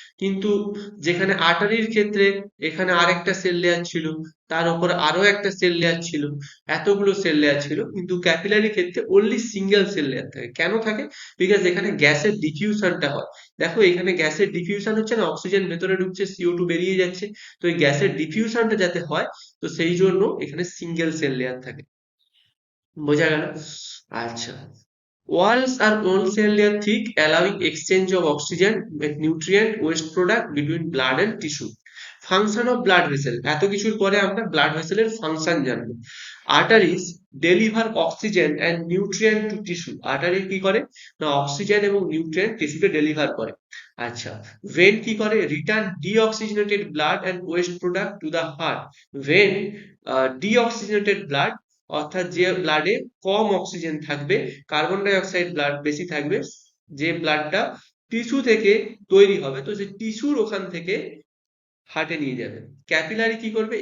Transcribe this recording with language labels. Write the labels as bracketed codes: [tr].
[bn] কিন্তু যেখানে আর্টারির ক্ষেত্রে এখানে আরেকটা সেল লেয়ার ছিল, তার উপর আরো একটা সেল লেয়ার ছিল, এতগুলো সেল লেয়ার ছিল, কিন্তু ক্যাপিলারি ক্ষেত্রে অনলি সিঙ্গেল সেল লেয়ার থাকে। কেন থাকে? বিকজ এখানে গ্যাসের ডিফিউশনটা হয়। দেখো এখানে গ্যাসের ডিফিউশন হচ্ছে না, অক্সিজেন ভেতরে ঢুকছে, CO2 বেরিয়ে যাচ্ছে, তো এই গ্যাসের ডিফিউশনটা যাতে হয়, তো সেই জন্য এখানে সিঙ্গেল সেল লেয়ার থাকে। বোঝা গেল? [en] আচ্ছা, walls are wall cell layer thick, allowing exchange of oxygen with nutrient waste product between blood and tissue. Function of blood vessel, [bn] এত কিছুর পরে আমরা blood vessel এর ফাংশন জানবো। [en] arteries deliver oxygen and nutrient to tissue, [bn] artery কি করে না oxygen এবং নিউট্রিয়েন্ট টিস্যুকে ডেলিভার করে। আচ্ছা, vein কি করে return [en] deoxygenated blood and waste product to the heart, [bn] vein deoxygenated blood, অর্থাৎ যে ব্লাডে কম অক্সিজেন থাকবে, কার্বন ডাই অক্সাইড ব্লাড বেশি থাকবে, যে ব্লাডটা টিস্যু থেকে তৈরি হবে, তো সেই টিস্যুর ওখান থেকে হার্টে নিয়ে যাবে। ক্যাপিলারি কি করবে?